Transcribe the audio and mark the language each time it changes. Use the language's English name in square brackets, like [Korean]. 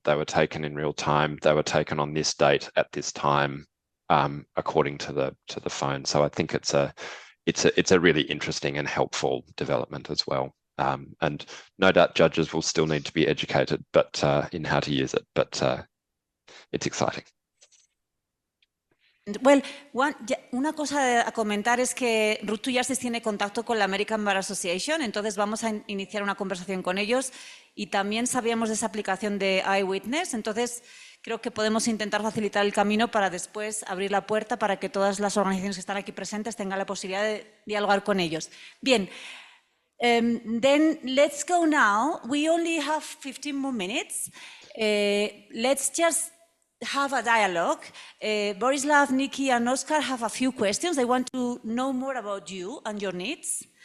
[English] They were taken in real time. They were taken on this date at this time, according to the phone. So I think it's a really interesting and helpful development as well. And no doubt judges will still need to be educated, but in how to use it. But it's exciting. Well, [Spanish] una cosa a comentar es que Root to Justice tiene contacto con la American Bar Association, entonces vamos a iniciar una conversación con ellos y también sabíamos de esa aplicación de Eyewitness, entonces creo que podemos intentar facilitar el camino para después abrir la puerta para que todas las organizaciones que están aquí presentes tengan la posibilidad de dialogar con ellos. Bien, [English] then let's go now. We only have 15 more minutes. Let's just have a dialogue. Borislav, Nikki, and Oscar have a few questions. They want to know more about you and your needs.